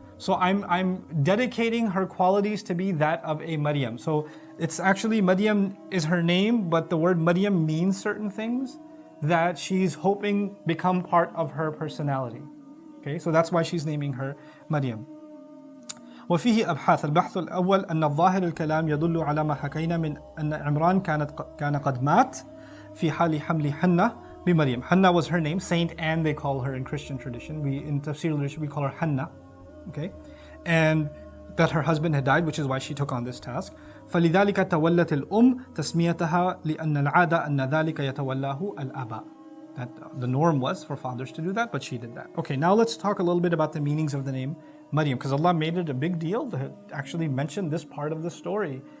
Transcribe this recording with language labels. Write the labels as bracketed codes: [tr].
[en] So I'm dedicating her qualities to be that of a Maryam. So it's actually Maryam is her name, but the word Maryam means certain things that she's hoping become part of her personality. Okay, so that's why she's naming her Maryam. [ar] وفيه أبحاث. البحث الأول أن الظاهر الكلام يدل على ما حكينا من أن عمران كان قد مات في حال حمل حنة بمريم. [en] Hannah was her name, Saint Anne they call her in Christian tradition. In tafseer literature we call her Hannah. okay? And that her husband had died, which is why she took on this task. [ar] فَلِذَلِكَ تَوَلَّتِ الْأُمْ تَسْمِيَتَهَا لِأَنَّ الْعَادَةَ أَنَّ ذَلِكَ يَتَوَلَّاهُ الْأَبَى. [en] That the norm was for fathers to do that, but she did that. Okay, now let's talk a little bit about the meanings of the name Maryam, because Allah made it a big deal to actually mention this part of the story.